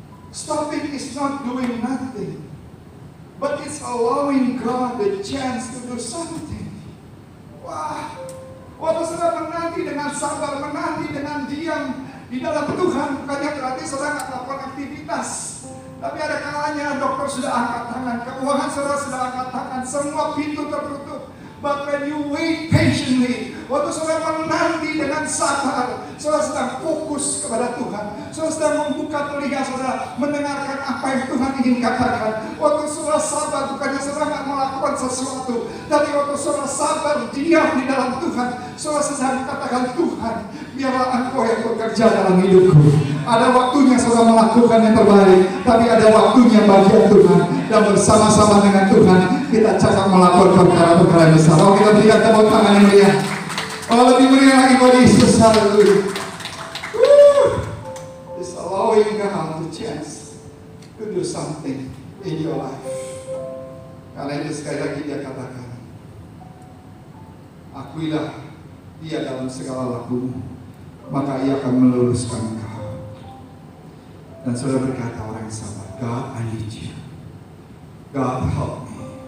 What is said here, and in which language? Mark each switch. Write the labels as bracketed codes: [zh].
[en] Stopping is not doing nothing, but it's allowing God the chance to do something. Wah, [id] Waktu saudara menanti dengan sabar, menanti dengan diam di dalam Tuhan, bukannya berarti saudara nggak melakukan aktivitas. Tapi ada kalanya dokter sudah angkat tangan, keuangan saudara sudah angkat tangan, semua pintu tertutup. [en] But when you wait patiently, [id] waktu saudara menanti dengan sabar, saudara sedang fokus kepada Tuhan. Saudara sedang membuka telinga saudara, mendengarkan apa yang Tuhan ingin katakan. Waktu saudara sabar, bukannya saudara nggak melakukan sesuatu, tapi waktu saudara sabar, diam di dalam Tuhan, saudara sedang katakan, Tuhan, biarlah Engkau yang bekerja dalam hidupku. Ada waktunya saudara melakukan yang terbaik, tapi ada waktunya bagian Tuhan. Dan bersama-sama dengan Tuhan, kita cakap melakukan perkara-perkara yang besar. Oh, kita berikan tepuk tangan yang meriah. Oh, lebih meriah lagi buat Yesus. Haleluya. [en] It's allowing God the chance to do something in your life. [id] Karena itu sekali lagi dia katakan, akuilah dia dalam segala lakumu, maka ia akan meluruskan engkau. Dan saudara berkata orang yang sabar, [en] God, I need you. God, help me.